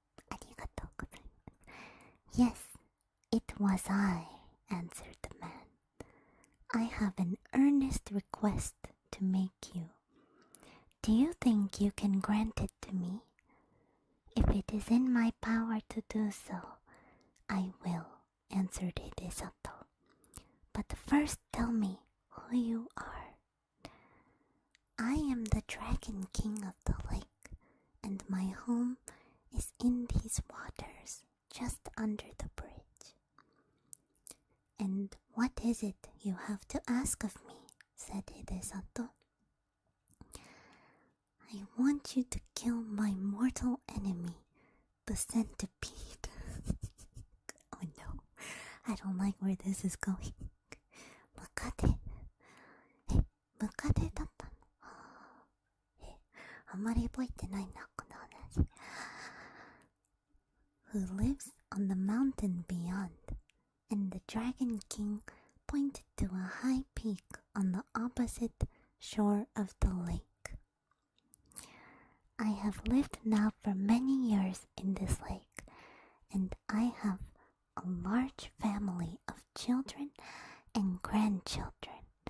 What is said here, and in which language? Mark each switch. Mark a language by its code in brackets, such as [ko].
[ja] ありがとうございます。 [en] Yes, it was I, answered the man. I have an earnest request to make you. Do you think you can grant it to me? If it is in my power to do so, I will, answered Hidesato. But first tell me who you are. I am the Dragon King of the lake, and my home is in these waters, just under the bridge. And what is it you have to ask of me? Said Hidesato. I want you to kill my mortal enemy, the centipede. Oh no, I don't like where this is going. [ja] ムカデムカデだったの？あんまり覚えてないな、この話。 [en] Who lives on the mountain beyond, and the Dragon King pointed to a high peak on the opposite shore of the lake. I have lived now for many years in this lake, and I have a large family of children and grandchildren.